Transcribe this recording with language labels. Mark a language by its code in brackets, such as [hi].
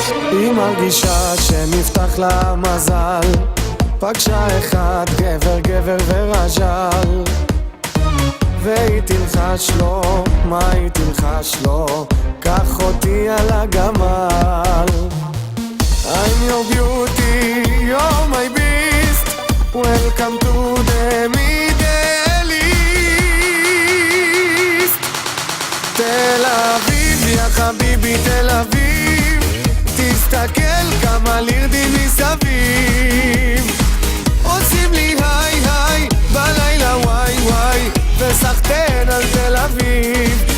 [he] היא מרגישה שנפתח לה מזל, פגשה אחד גבר ורז'ל, והיא תלחש לו, מה היא תלחש לו? קח אותי על הגמל. [en] I'm your beauty, you're my beast, welcome to the Middle East. [he] תל אביב, יא חביבי תל אביב, תסתכל כמה לירדים מסביב, עושים לי היי היי בלילה וואי וואי, וסחטן על תל אביב.